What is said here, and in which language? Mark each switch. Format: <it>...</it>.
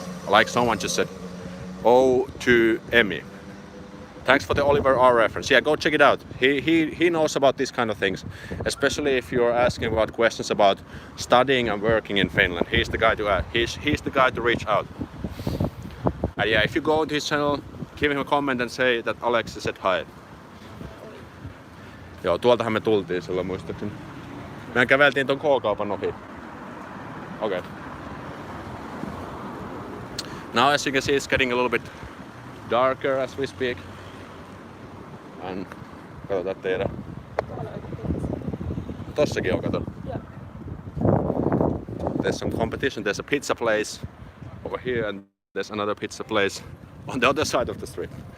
<en>Like someone just said, Herttoniemi. Thanks for the Oliver R reference. Yeah, go check it out. He knows about these kind of things, especially if you're asking about questions about studying and working in Finland. He's the guy to ask. He's the guy to reach out. And yeah, if you go to his channel, give him a comment and say that Aleksi said hi.</en> <fi>Joo, tuoltahan me tultiin silloin muistaakseni. Mehän käveltiin ton K-kaupan ohi.</fi> <en>Okay. Now as you can see, it's getting a little bit darker as we speak.</en> <fi>And katsotaan teidän. Tossakin on, kato.</fi> <en>Yeah. There's some competition. There's a pizza place over here and there's another pizza place on the other side of the street.</en>